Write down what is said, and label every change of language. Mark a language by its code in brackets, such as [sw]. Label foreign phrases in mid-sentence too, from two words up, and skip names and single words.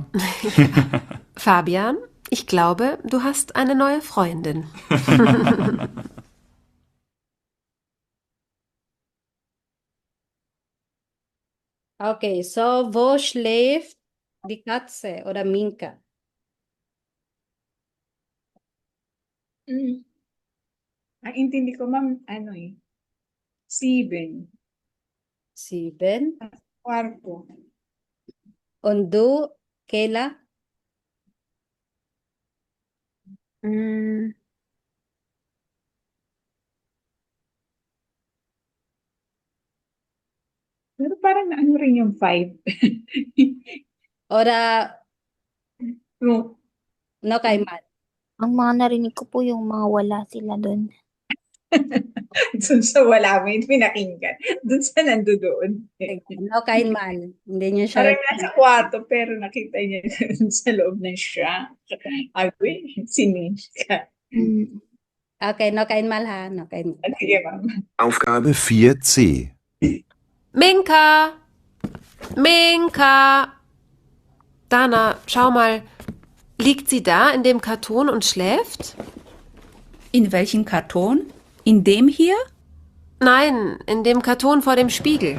[de] Fabian, ich glaube, du hast eine neue Freundin. Okay, so wo schläft die Katze oder Minka? [tl] Ang intindi ko, ma'am, 7. 7. Kwarto. [de] Und du, Kayla? [tl] Pero parang ano rin yung 5. [de] Oder [tl] No, no kay Matt? Ang mga narinig ko po yung mga wala sila doon. dun sa wala mo yung pinakinggan. Dun sa nandoon. No kay Mal. Hindi niya siya. Parang nasa kwarto, pero nakita niya dun sa loob ng siya. Agwi, sinisika. Okay, no kay Mal ha. No kay Mal. Sige, ma'am. [de] Aufgabe 4c. Minka! Minka! Dana, schau mal. Liegt sie da in dem Karton und schläft? In welchem Karton? In dem hier? Nein, in dem Karton vor dem Spiegel.